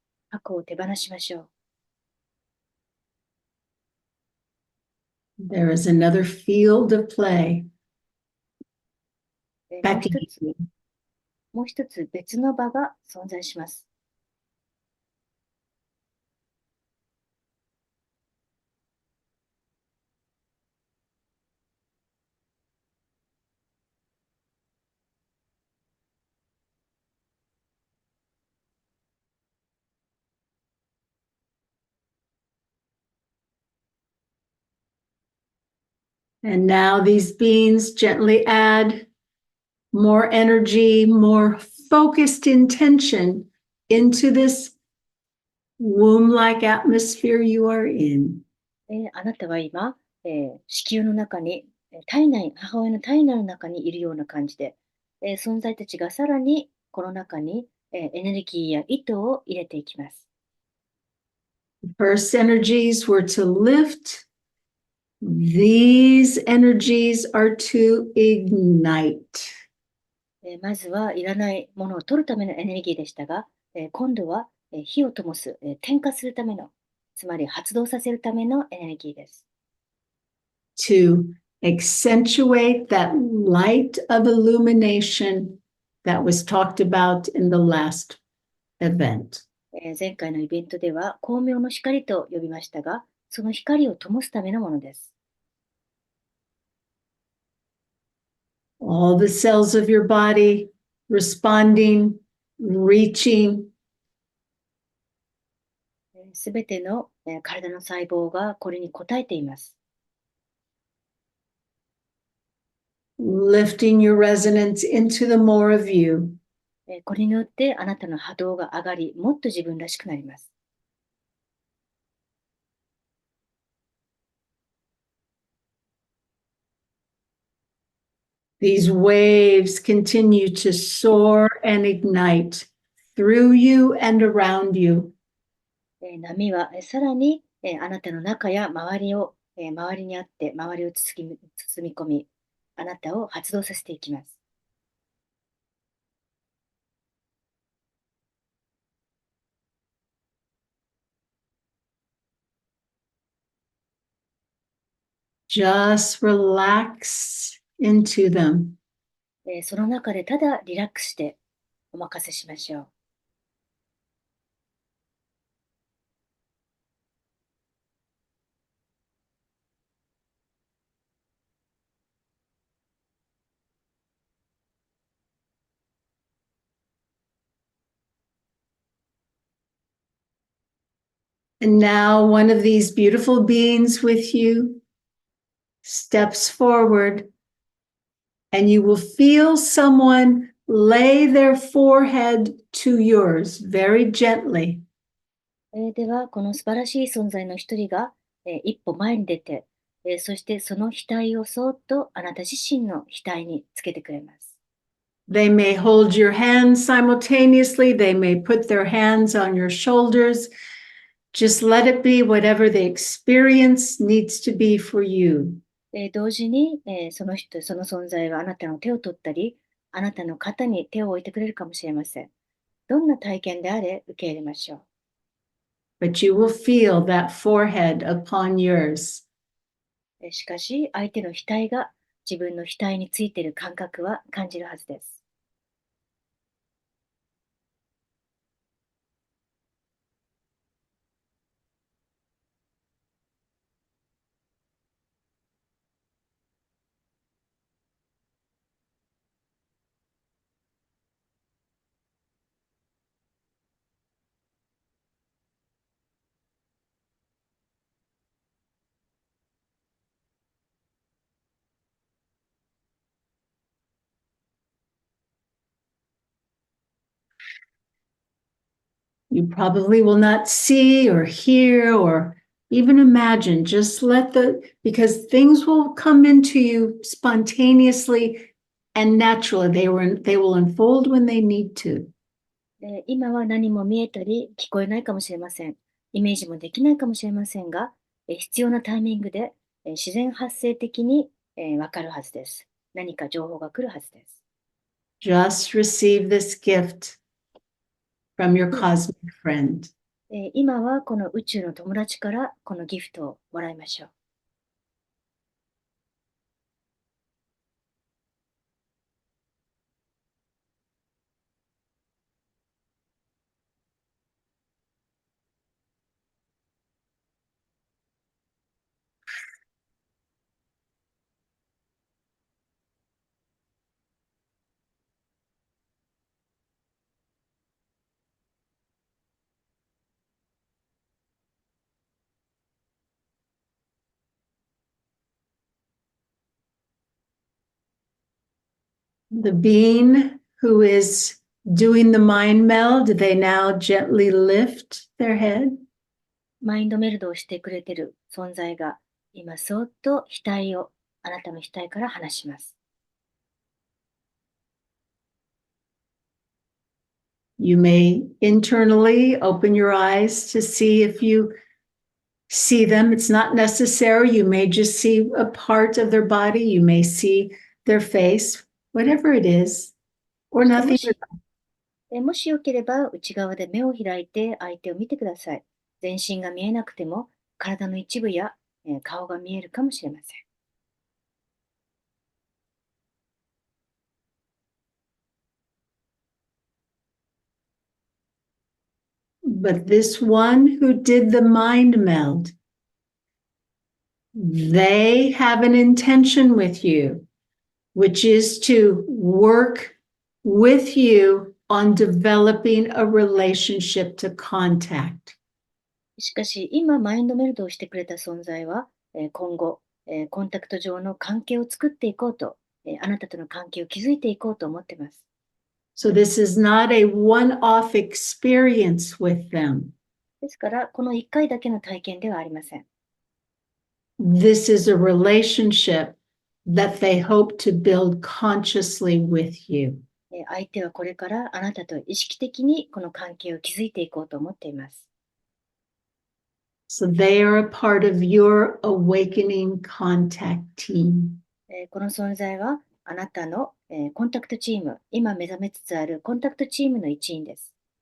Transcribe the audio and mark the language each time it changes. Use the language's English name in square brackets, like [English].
[Japanese] 過去を手放しましょう。 [English] There is another field of play. [Japanese] もう [English] Back [Japanese] 一 [English] to [Japanese] つ、 [English] you. [Japanese] もう一つ別の場が存在します。 [English] And now these beings gently add more energy, more focused intention into this womb-like atmosphere you are in. [Japanese] あなたは今、子宮の中に、体内、母親の体内の中にいるような感じで、存在たちがさらにこの中に、エネルギーや意図を入れていきます。 [English] The first energies were to lift. These energies are to ignite. [Japanese] まずはいらないものを取るためのエネルギーでしたが、今度は、火を灯す、点火するための、つまり発動させるためのエネルギーです。 [English] To accentuate that light of illumination that was talked about in the last event. [Japanese] 前回のイベントでは光明の光と呼びましたが、その光を灯すためのものです。 [English] All the cells of your body responding, reaching, [Japanese] すべての体の細胞がこれに応えています。 [English] lifting your resonance into the more of you. [Japanese] これによってあなたの波動が上がり、もっと自分らしくなります。 [English] These waves continue to soar and ignite through you and around you. [Japanese] 波はさらにあなたの中や周りを、周りにあって、周りを包み込み、あなたを発動させていきます。 [English] Just relax into them. [Japanese] その中でただリラックスしてお任せしましょう。 [English] And now one of these beautiful beings with you steps forward, and you will feel someone lay their forehead to yours very gently. [Japanese] では、この素晴らしい存在の一人が、一歩前に出て、そしてその額をそっとあなた自身の額につけてくれます。 [English] They may hold your hands simultaneously. They may put their hands on your shoulders. Just let it be whatever the experience needs to be for you. [Japanese] 同時に、その存在はあなたの手を取ったり、あなたの肩に手を置いてくれるかもしれません。どんな体験であれ受け入れましょう。 [English] But you will feel that forehead upon yours. [Japanese] しかし、相手の額が自分の額についている感覚は感じるはずです。 [English] You probably will not see or hear or even imagine. Just because things will come into you spontaneously and naturally. They will unfold when they need to. [Japanese] 今は何も見えたり聞こえないかもしれません。イメージもできないかもしれませんが、必要なタイミングで自然発生的にわかるはずです。何か情報が来るはずです。 [English] Just receive this gift from your cosmic friend. [Japanese] 今はこの宇宙の友達からこのギフトをもらいましょう。 [English] The being who is doing the mind meld, they now gently lift their head. [Japanese] マインドメルドをしてくれている存在が今そっと額をあなたの額から離します。 [English] You may internally open your eyes to see if you see them. It's not necessary. You may just see a part of their body. You may see their face, whatever it is, or [Japanese] も [English] nothing. [Japanese] しもしよければ内側で目を開いて相手を見てください。全身が見えなくても体の一部や顔が見えるかもしれません。 [English] But this one who did the mind meld, they have an intention with you, which is to work with you on developing a relationship to contact. [Japanese] しかし今マインドメルドをしてくれた存在は今後コンタクト上の関係を作っていこうとあなたとの関係を築いていこうと思っています。 [English] So this is not a one-off experience with them. [Japanese] ですからこの1回だけの体験ではありません。 [English] This is a relationship that they hope to build consciously with you. [Japanese] 相手はこれからあなたと意識的にこの関係を築いていこうと思っています。 [English] So they are a part of your awakening contact team. [Japanese] この存在はあなたのコンタクトチーム、今目覚めつつあるコンタクトチームの一員です。